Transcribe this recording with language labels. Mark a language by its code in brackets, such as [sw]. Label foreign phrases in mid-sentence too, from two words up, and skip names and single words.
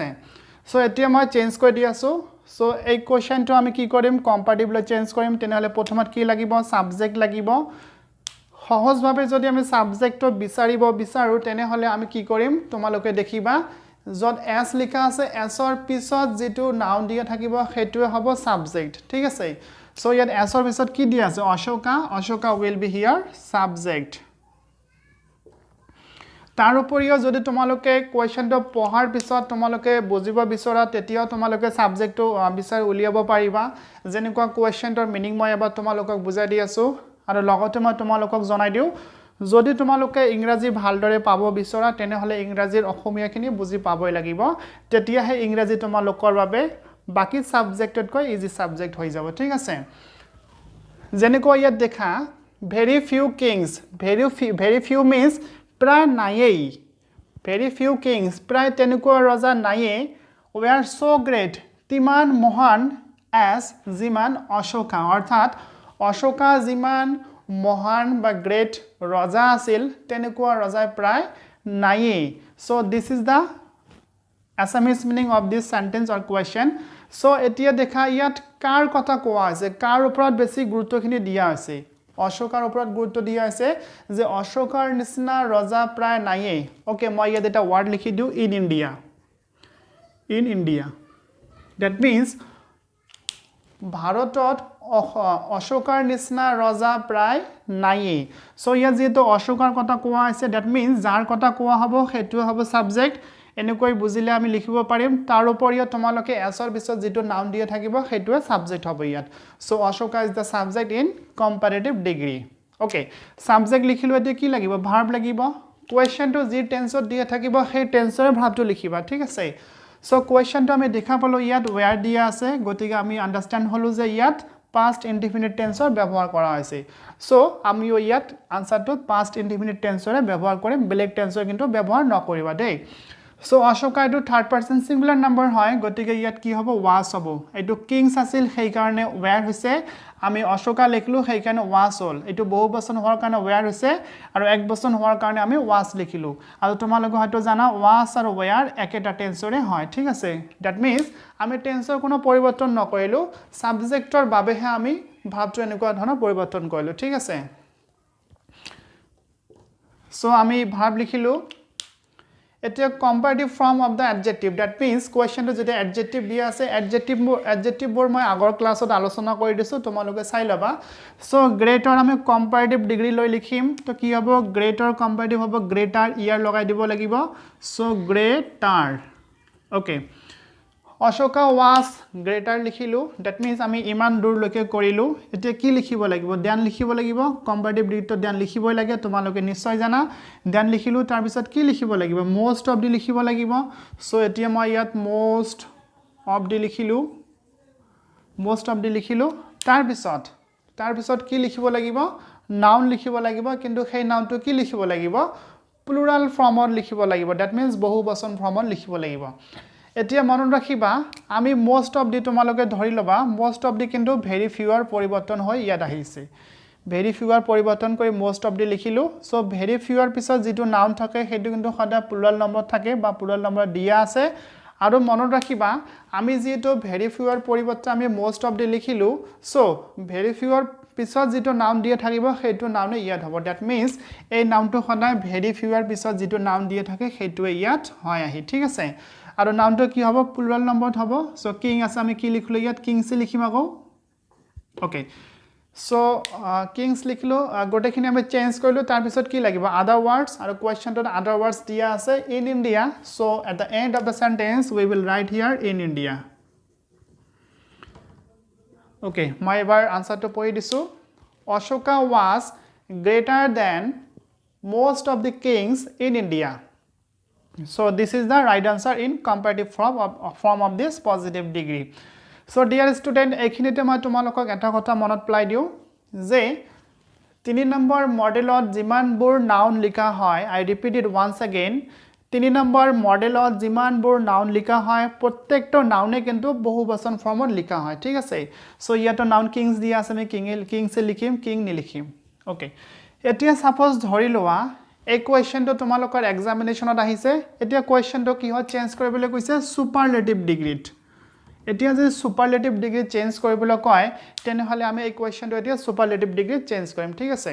[as] সো এতিয়া মই চেঞ্জ কৰি দি আছোঁ সো এই কোৱেশ্চনটো আমি কি কৰিম কম্পাৰেটিভলি চেঞ্জ কৰিম তেনেহ'লে প্ৰথমত কি লাগিব সাবজেক্ট লাগিব সহজভাৱে যদি আমি সাবজেক্টটো বিচাৰো তেনেহ'লে আমি কি কৰিম তোমালোকে দেখিবা যত s লিখা আছে s ৰ পিছত যেটো নাউন দিয়া থাকিব হেতুৱে হ'ব সাবজেক্ট ঠিক আছে সো ইয়াত s ৰ পিছত কি দিয়া আছে অশোকা [en] will be here subject [as] তাৰ উপৰিও যদি তোমালোকে কোৱেশ্চনটো পঢ়াৰ পিছত তোমালোকে বুজিব বিচৰা তেতিয়াও তোমালোকে সাবজেক্টটো বিচাৰি উলিয়াব পাৰিবা যেনেকুৱা কোৱেশ্চনটোৰ মিনিং মই এবাৰ তোমালোকক বুজাই দি আছো আৰু লগতে মই তোমালোকক জনাই দিওঁ যদি তোমালোকে ইংৰাজী ভালদৰে পাব বিচৰা তেনেহলে ইংৰাজীৰ অসমীয়াখিনি বুজি পাবই লাগিব তেতিয়াহে ইংৰাজী তোমালোকৰ বাবে বাকি সাবজেক্টতকৈ [en] easy subject [as] হৈ যাব ঠিক আছে যেনেকৈ ইয়াত দেখা [en] very few kings very few means [as] প্ৰায় নায়েই [en] very few kings [as] প্ৰায় তেনেকুৱা ৰজা নায়েই [en] were so great [as] তিমান মহান as যিমান অশোকা অৰ্থাৎ অশোকা যিমান মহান বা গ্ৰেট ৰজা আছিল তেনেকুৱা ৰজা প্ৰায় নায়েই [en] so this is the Assamese meaning of this sentence or question [as] so এতিয়া দেখা ইয়াত কাৰ কথা কোৱা আছে কাৰ ওপৰত বেছি গুৰুত্বখিনি দিয়া আছে অশোকাৰ ওপৰত গুৰুত্ব দিয়া আছে যে অশোকাৰ নিচিনা ৰজা প্ৰায় নায়েই ওকে মই ইয়াত এটা ওয়ার্ড লিখি দিও [en] in India that means [as] ভাৰতত অশোকাৰ নিচিনা ৰজা প্ৰায় নায়েই সো ইয়াত যেটো অশোকাৰ কথা কোৱা আছে [en] that means [as] যাৰ কথা কোৱা হ'ব হেতু হ'ব সাবজেক্ট এনেকৈ বুজিলে আমি লিখিব পাৰিম তাৰ উপৰিও তোমালোকে s ৰ পিছত যেটো নাউন দিয়া থাকিব হেতুৱে সাবজেক্ট হ'ব ইয়াত সো অশোকা is [en] the subject in comparative degree okay [as] সাবজেক্ট লিখিলো এতিয়া কি লাগিব ভার্ব লাগিব কোৱেশ্চনটো যি টেন্সত দিয়া থাকিব সেই টেন্সৰ ভার্বটো লিখিবা ঠিক আছে সো কোৱেশ্চনটো আমি দেখা পালো ইয়াত where দিয়া আছে গতিকে আমি আন্ডাৰস্ট্যান্ড হলো যে ইয়াত [en] past indefinite [as] টেন্সৰ ব্যৱহাৰ কৰা হৈছে সো আমি ইয়াত আনসাৰটো [en] past indefinite [as] টেন্সৰে ব্যৱহাৰ কৰিম বেলেগ টেন্সৰ কিন্তু ব্যৱহাৰ নকৰিবা দেই সো অশোকা এটো [en] third person singular number [as] হয় গতিকে ইয়াত কি হ'ব was হ'ব এটো কিংস আছিল সেই কাৰণে where হৈছে আমি অশোকা লিখলো সেই কাৰণে was হল এটো বহু বচন হোৱাৰ কাৰণে where হৈছে আৰু এক বচন হোৱাৰ কাৰণে আমি was লিখিলো আৰু তোমালোকে হয়তো জানা was আৰু where একেটা টেন্সৰে হয় ঠিক আছে [en] that means [as] আমি টেন্সৰ কোনো পৰিৱৰ্তন নকৰিলো সাবজেক্টৰ বাবেহে আমি ভাবটো এনেকুৱা ধৰণৰ পৰিৱৰ্তন কৰিলো ঠিক আছে সো আমি ভাব লিখিলো এটা [en] comparative form of the adjective that means question to [as] যেটা adjective দিয়া আছে adjective বোৰ মই আগৰ ক্লাছত আলোচনা কৰি দিছো তোমালোকে চাই লবা সো greater আমি [en] comparative degree [as] লৈ লিখিম তো কি হ'ব [en] greater comparative [as] হ'ব greater ইয়াৰ লগাই দিব লাগিব সো greater okay অশোকা [en] was greater [as] লিখিলো [en] that means [as] আমি ইমান দূৰ লৈকে কৰিলো এতিয়া কি লিখিব লাগিব দেন লিখিব লাগিব [en] comparative degree [as] তো দেন লিখিবই লাগে তোমালোকে নিশ্চয় জানা দেন লিখিলো তাৰ পিছত কি লিখিব লাগিব [en] most of the [as] লিখিব লাগিব সো এতিয়া মই ইয়াত [en] most of the [as] লিখিলো তাৰ পিছত কি লিখিব লাগিব noun লিখিব লাগিব কিন্তু সেই নাউনটো কি লিখিব লাগিব plural formত লিখিব লাগিব [en] that means [as] বহু বচন ফৰ্মত লিখিব লাগিব এতিয়া মনত ৰাখিবা আমি [en] most of the [as] তোমালোকে ধৰি লবা [en] most of the [as] কিন্তু [en] very few [as] ৰ পৰিৱৰ্তন হৈ ইয়াত আহিছে [en] very few [as] ৰ পৰিৱৰ্তন কৰি [en] most of the [as] লিখিলো সো [en] very few [as] ৰ পিছত যেটো নাউন থাকে হেতু কিন্তু সদা [en] plural number [as] থাকে বা [en] plural number [as] দিয়া আছে আৰু মনত ৰাখিবা আমি যেটো [en] very few [as] ৰ পৰিৱৰ্তন আমি [en] most of the [as] লিখিলো সো [en] very few [as] ৰ পিছত যেটো নাউন দিয়া থাকিব হেতু নাউনে ইয়াত হ'ব [en] that means [as] এই নাউনটো সদায় [en] very few [as] ৰ পিছত যেটো নাউন দিয়া থাকে হেতুৱে ইয়াত হয় আহি ঠিক আছে আৰু নাউনটো কি হ'ব [en] plural number [as] হ'ব সো কিং আছে আমি কি লিখলো ইয়াত কিংছ লিখিম আকৌ ওকে সো কিংছ লিখলো গোটেখিনি আমি চেঞ্জ কৰিলো তাৰ পিছত কি লাগিব [en] other words [as] আৰু কোৱেশ্চনটোত [en] other words [as] দিয়া আছে [en] in India so at the end of the sentence we will write here in India [as] ওকে মই এবাৰ আনসাৰটো পঢ়ি দিছো [en] অশোকা was greater than most of the kings in India so this is the right answer in comparative form of this positive degree so dear student [as] এইখিনিতে মই তোমালোকক এটা কথা মনত পেলাই দিও যে 3 নম্বৰ মডেলত যিমানবোৰ নাউন লিখা হয় [en] I repeat it once again [as] 3 নম্বৰ মডেলত যিমানবোৰ নাউন লিখা হয় প্ৰত্যেকটো নাউনে কিন্তু বহুবচন ফৰ্মত লিখা হয় ঠিক আছে সো ইয়াতো নাউন কিংস দিয়া আছে আমি কিংসে লিখিম কিং নিলিখিম ওকে এতিয়া সাপোজ ধৰি লোৱা এই কোৱেশ্চনটো তোমালোকৰ এক্সামিনেশনত আহিছে এতিয়া কোৱেশ্চনটো কি হয় চেঞ্জ কৰিবলৈ কৈছে [en] superlative degree [as] এতিয়া যে [en] superlative degree [as] চেঞ্জ কৰিবলৈ কয় তেনেহলে আমি এই কোৱেশ্চনটো এতিয়া [en] superlative degree [as] চেঞ্জ কৰিম ঠিক আছে